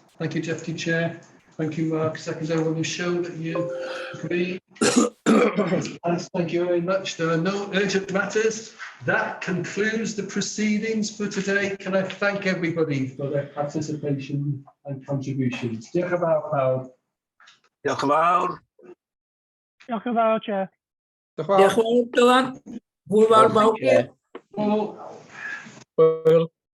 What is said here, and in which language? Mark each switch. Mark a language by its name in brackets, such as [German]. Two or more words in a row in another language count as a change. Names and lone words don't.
[English] Thank you, Deputy Chair. Thank you, Mark. Secretary, will you show that you agree? Thank you very much. There are no urgent matters. That concludes the proceedings for today. Can I thank everybody for their participation and contributions? [Welsh] Diolch yn fawr pawb. Diolch yn fawr. Diolch yn fawr, Chair. Diolch yn fawr, Dylan. Hwyl fawr, bawb. [English] Well,